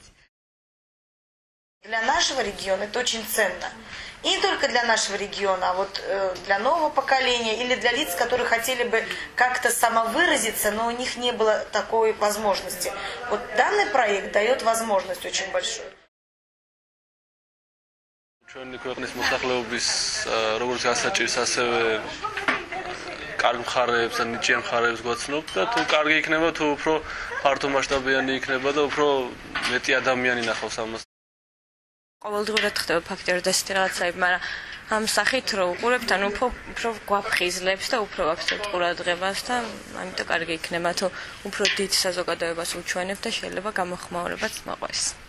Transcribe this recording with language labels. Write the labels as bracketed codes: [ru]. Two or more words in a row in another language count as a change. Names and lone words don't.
[ru] Для нашего региона это очень ценно. И не только для нашего региона, а вот для нового поколения или для лиц, которые хотели бы как-то самовыразиться, но у них не было такой возможности. Вот данный проект дает возможность очень большую. [ka] ჩვენი ქვეყნის მოსახლეობის როგორც გასაჭირს ასევე კარგ მხარეებს და ნიჭიერ მხარეებს გვაცნობთ და თუ კარგი იქნება თუ უფრო ფართომასშტაბიანი იქნება და უფრო მეტი ადამიანი ნახავს ამას. ყოველდღურად ხდება ფაქტიურად ესეთი რაღაცები, მაგრამ ამ სახით რო უყურებთ, ანუ უფრო გვაფხიზლებს და უფრო ვაქცევთ ყურადღებას და ამიტომ კარგი იქნება თუ უფრო დიდ საზოგადოებას უჩვენებთ და შეიძლება გამოხმაურებაც მოყვეს.